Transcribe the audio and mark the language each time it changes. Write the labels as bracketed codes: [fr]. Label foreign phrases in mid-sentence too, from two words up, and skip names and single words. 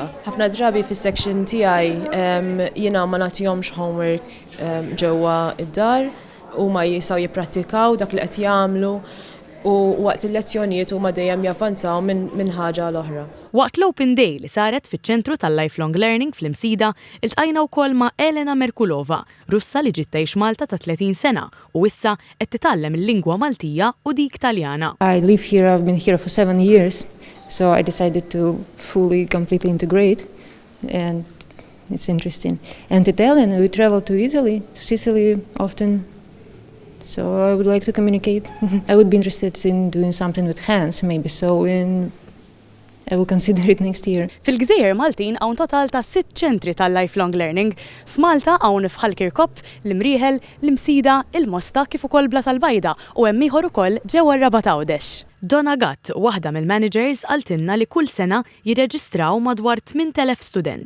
[mt] Ħafna drabi fis-section tiegħi jiena ma nagħtihomx homework ġewwa id-dar u ma jisaw jippratikaw dak li qed jagħmlu u waqt il-lezzjonijiet huma dejjem javvanzaw minn ħaġa l-oħra. Waqt l-Open Day li saret fiċ-ċentru tal-Lifelong Learning fl-Imsida, iltqajna wkoll ma' Elena Merkulova, Russa li ġiet tgħix Malta ta' 30 sena u issa qed titgħallem il-lingwa Maltija u dik Taljana. [en] I live here, I've been here for 7 years, so I decided to completely integrate, and it's interesting. And Italian, we travel to Italy, to Sicily often. So I would like to communicate. I would be interested in doing something with hands, maybe sewing. I will consider it next year. [mt] Fil-Gżejjer Maltin hawn total ta' 6 ċentri tal- [en] lifelong learning. [mt] F'Malta hawn f'Ħalkirkobt, l-Imrieħel, l-Imsida, il-Mosta kif ukoll Bla tal-Bajda u hemm ieħor ukoll ġewwa Rabat Għawdex. Donna Gatt, waħda mill-managers, għaltinna li kull sena jirreġistraw madwar 8,000 student.